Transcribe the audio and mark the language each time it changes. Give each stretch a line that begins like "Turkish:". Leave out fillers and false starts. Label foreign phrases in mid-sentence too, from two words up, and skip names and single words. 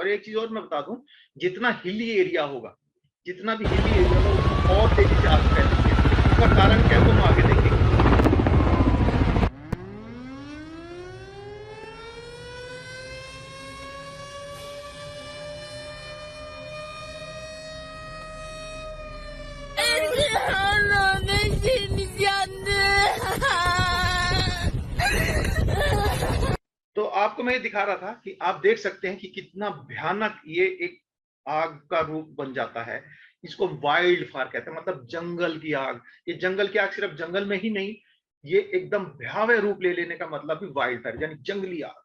Hindi: और एक चीज और मैं बता दूं, जितना
English: hilly area
Hindi: होगा, जितना भी
English: hilly area
Hindi: होगा और तेजी से आग फैलेगी। उसका कारण क्या है तो हम आगे देखेंगे।
Turkish: Allah'ım eşeğimiz yandı.
Hindi: तो आपको मैं ये दिखा रहा था कि आप देख सकते हैं कि कितना भयानक ये एक आग का रूप बन जाता है। इसको
English: wild fire
Hindi: कहते हैं, मतलब जंगल की आग। ये जंगल की आग सिर्फ जंगल में ही नहीं, ये एकदम भयावह रूप ले लेने का मतलब भी
English: wild fire
Hindi: यानी जंगली आग।